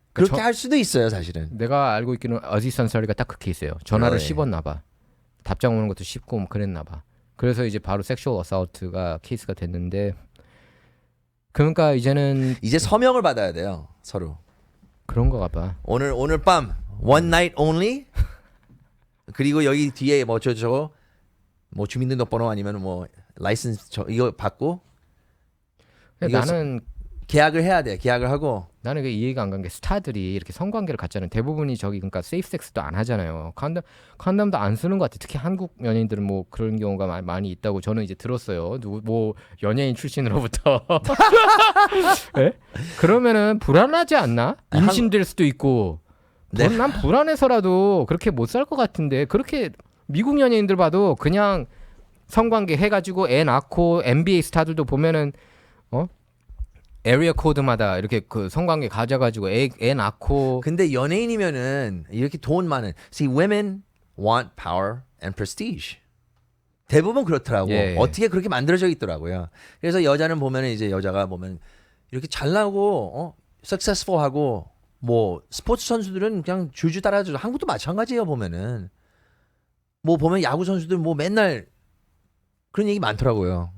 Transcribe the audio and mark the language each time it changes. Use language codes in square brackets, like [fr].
[ko] 그렇게 할 수도 있어요 사실은. 내가 알고 있기는 어지스 안사리가 딱 그 케이스예요. 전화를 씹었나 봐. 답장 오는 것도 씹고 뭐 그랬나 봐. 그래서 이제 바로 섹슈얼 어사울트가 케이스가 됐는데 그러니까 이제 서명을 받아야 돼요 서로. 그런가 봐. 오늘 밤 [en] one night only. [ko] 그리고 여기 뒤에 뭐 저거 뭐 주민등록번호 아니면 뭐 라이선스 이거 받고. 나는 계약을 해야 돼. 계약을 하고. 나는 이 이해가 안 간 게 스타들이 이렇게 성관계를 갖자는 대부분이 그러니까 세이프 섹스도 안 하잖아요. 컨덤도 안 쓰는 것 같아. 특히 한국 연예인들은 뭐 그런 경우가 많이 있다고 저는 이제 들었어요. 뭐 연예인 출신으로부터. 네? 그러면은 불안하지 않나? 임신될 수도 있고. 난 불안해서라도 그렇게 못 살 것 같은데 그렇게 미국 연예인들 봐도 그냥 성관계 해가지고 애 낳고 NBA 스타들도 보면은 에리어 코드마다 이렇게 그 성관계 가져가지고 애 낳고. 근데 연예인이면은 이렇게 돈 많은. [en] See, women want power and prestige. [ko] 대부분 그렇더라고. 어떻게 그렇게 만들어져 있더라고요. 그래서 여자는 보면은 이제 여자가 보면 이렇게 잘나고 successful하고 뭐 스포츠 선수들은 그냥 줄줄 따라줘. 한국도 마찬가지예요 보면은. 뭐 보면 야구 선수들 뭐 맨날 그런 얘기 많더라고요.